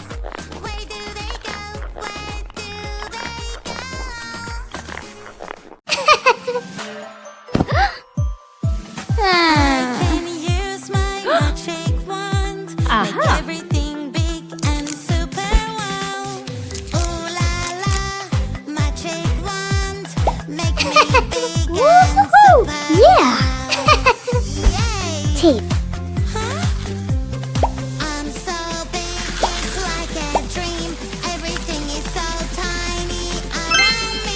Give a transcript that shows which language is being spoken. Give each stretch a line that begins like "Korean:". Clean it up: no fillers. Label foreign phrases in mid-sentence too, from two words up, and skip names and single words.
English: Where do they go? Where do they Can use my magic wand. Aha. Make everything big and super wow. Ooh la la, magic wand. Make me big and Woohoo! super Yeah. Yay! Tape. I'm so big, it's like a dream. Everything is so tiny around me.